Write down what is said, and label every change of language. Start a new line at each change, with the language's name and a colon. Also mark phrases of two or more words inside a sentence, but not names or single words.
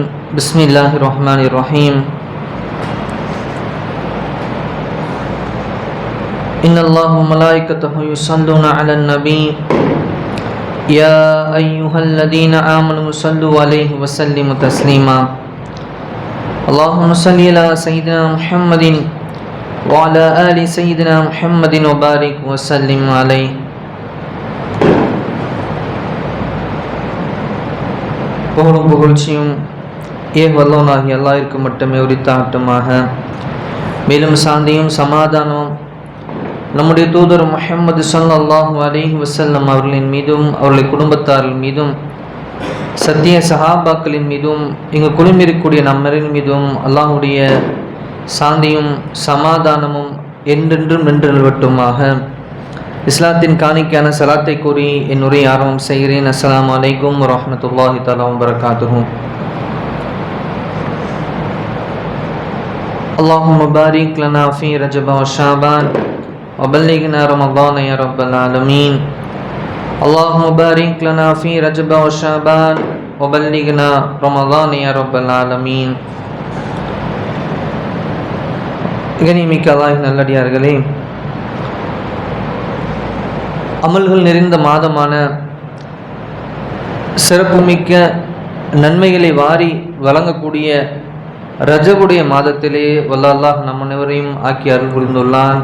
Arabic: بسم الله الرحمن الرحيم. إن الله وملائكته يصلون على النبي. يا أيها الذين آمنوا صلوا عليه وسلموا تسليما اللهم صل على سيدنا محمد وعلى آل سيدنا محمد وبارك وسلم عليه.
Tamil: புகழும் புகழ்ச்சியும் வல்லவனாகிய அல்லாஹ்விற்கு மட்டுமே உரித்தாகட்டுமாக. மேலும் சாந்தியும் சமாதானமும் நம்முடைய தூதர் முஹம்மது
Arabic: صلى الله عليه وسلم
Tamil: அவர்களின் மீதும் அவருடைய குடும்பத்தார்கள் மீதும் சத்திய சஹாபாக்களின் மீதும் இங்கு குழுமிருக்கக்கூடிய நம்மரின் மீதும் அல்லாஹ்வுடைய சாந்தியும் சமாதானமும் என்றென்றும் நின்று நிலவட்டுமாக. இஸ்லாத்தின் காணிக்கான சலாத்தை கூறி என் உரை ஆரம்பம் செய்கிறேன்.
Arabic: السلام عليكم ورحمة الله تعالى وبركاته. اللهم بارك لنا في رجب وشعبان وبلغنا رمضان يا رب العالمين. اللهم بارك لنا في رجب وشعبان وبلغنا رمضان يا رب العالمين.
Tamil: கண்ணியமிக்க அல்லாஹ்வின் நல்லடியார்களே, அமல்கள் நிறைந்த மாதமான சிறப்புமிக்க நன்மைகளை வாரி வழங்கக்கூடிய ரஜபுடைய மாதத்திலே வல்ல அல்லாஹ் நம் அனைவரையும் ஆக்கி அருள் புரிந்துள்ளான்.